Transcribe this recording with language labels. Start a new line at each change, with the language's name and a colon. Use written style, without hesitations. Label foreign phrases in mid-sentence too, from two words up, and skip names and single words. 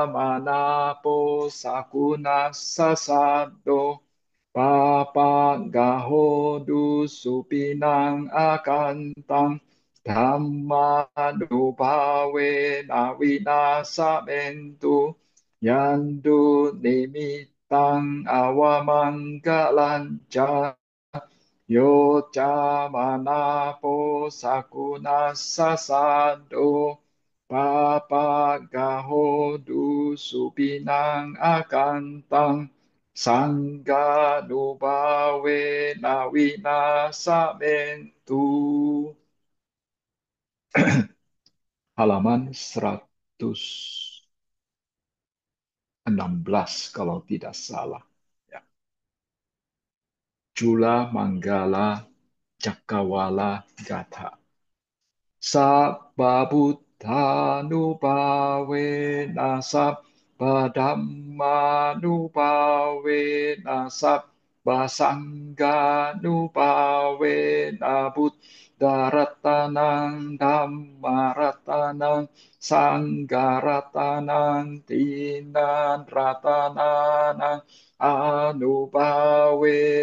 Pali: manapo sakuna sasado papa gahodu supinang akantang dhamma nubawe nawinasamentu yandu nimitang awamanggalanca Yo cha manapo sakuna sasado papagahodu supinang akantang sangga nubawe nawinasamentu
Indonesian: halaman 116 kalau tidak salah. Ya. Jula Manggala Cakawala Gatha.
Pali: Sabbabuddhanubawe sabbadhammanubawe sabbasangganubawe buddharatanang dhammaratanang sanggaratanang tinan ratananang anubawe